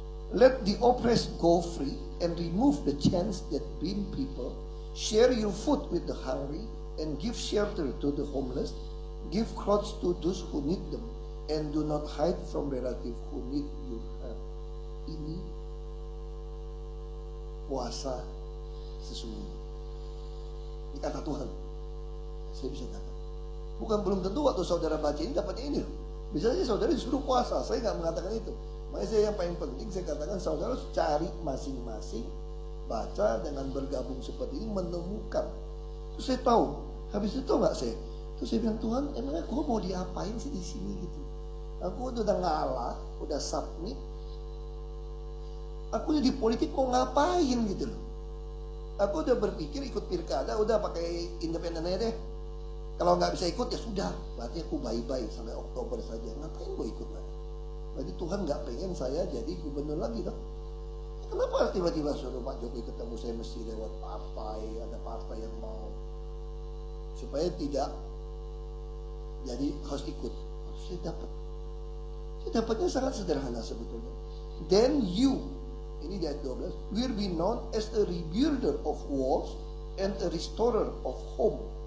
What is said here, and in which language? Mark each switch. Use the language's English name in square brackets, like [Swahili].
[English] Let the oppressed go free and remove the chains that bind people. Share your food with the hungry and give shelter to the homeless. Give clothes to those who need them and do not hide from relatives who need your help. [Indonesian] Ini puasa sesungguhnya. Ini kata Tuhan. Saya bisa katakan. Bukan belum tentu waktu saudara baca ini dapatnya ini loh. Bisa saja saudara disuruh puasa. Saya nggak mengatakan itu. Makanya saya yang paling penting saya katakan saudara harus cari masing-masing, baca dengan bergabung seperti ini, menemukan. Terus saya tahu. Habis itu nggak saya. Terus saya bilang, Tuhan, emangnya gue mau diapain sih di sini gitu? Aku udah ngalah, udah submit. Aku jadi politik mau ngapain gitu loh. Aku udah berpikir ikut pilkada, udah pakai independen aja deh. Kalau nggak bisa ikut ya sudah, berarti aku bye-bye sampai Oktober saja. Ngapain gue ikut lagi? Berarti Tuhan nggak pengen saya jadi gubernur lagi dong. Kenapa tiba-tiba suruh Pak Jokowi ketemu saya mesti lewat partai, ada partai yang mau supaya tidak jadi harus ikut. Harus saya dapat. Saya dapatnya sangat sederhana sebetulnya. [English] Then you, [Indonesian] ini di ayat 12, [English] will be known as a rebuilder of walls and a restorer of home.